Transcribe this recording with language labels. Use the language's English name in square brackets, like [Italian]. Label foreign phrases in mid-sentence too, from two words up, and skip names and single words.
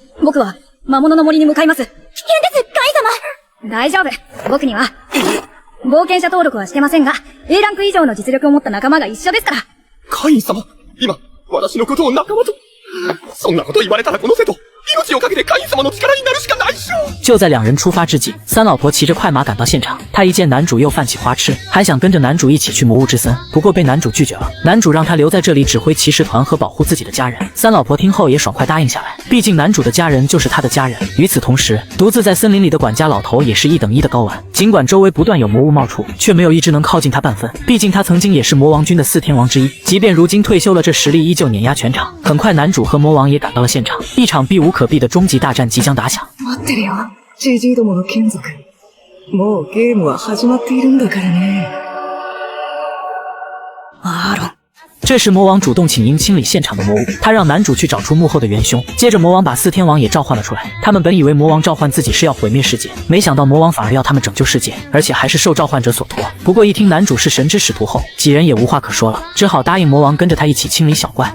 [Japanese] 僕は魔物の森に向かいます。危険です、カイ様。大丈夫。僕には冒険者登録はしてませんが、A ランク以上の実力を持った仲間が一緒ですから。会員様、今、私のことを仲間と。そんなこと言われたらこの瀬戸、 命をかけてカイン様の力になるしかないっしょ。 [Chinese] 就在两人出发之际，三老婆骑着快马赶到现场。她一见男主又犯起花痴，还想跟着男主一起去魔物之森，不过被男主拒绝了。男主让她留在这里指挥骑士团和保护自己的家人。三老婆听后也爽快答应下来，毕竟男主的家人就是她的家人。与此同时，独自在森林里的管家老头也是1等1的高玩，尽管周围不断有魔物冒出，却没有一只能靠近他半分。毕竟他曾经也是魔王军的4天王之一，即便如今退休了，这实力依旧碾压全场。很快，男主和魔王也赶到了现场，一场避无可避的终极大战即将打响。 [Japanese] 待ってるよ、ジジイどもの眷属。もうゲームは始まっているんだからね。アーロン。 [Chinese] 这时魔王主动请缨清理现场的魔物，他让男主去找出幕后的元凶。接着魔王把4天王也召唤了出来。他们本以为魔王召唤自己是要毁灭世界，没想到魔王反而要他们拯救世界，而且还是受召唤者所托。不过一听男主是神之使徒后，几人也无话可说了，只好答应魔王跟着他一起清理小怪。